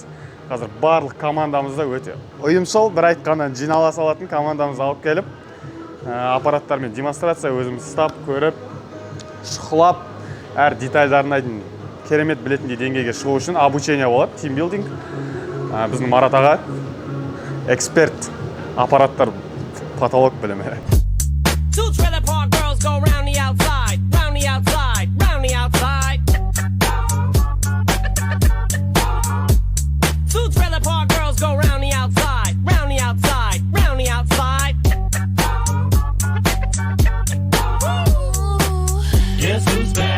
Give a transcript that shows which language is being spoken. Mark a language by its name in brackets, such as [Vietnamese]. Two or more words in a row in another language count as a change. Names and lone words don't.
[Kazakh] Қазір барлық командамызда өте ұйымшыл, бір айтқаннан жинала салатын командамызды алып келіп, аппараттармен демонстрация өзіміз ұстап, көріп, шұқылап, әр детальдарын айдын керемет білетіндей деңгейге шығу үшін обучение болады, тимбилдинг. Біздің Марат аға эксперт, аппараттар патолог білімі. [English] Two trailer park girls go round the outside, round the outside, round the outside. Two trailer park girls go round the outside, round the outside, round the outside. Guess who's back?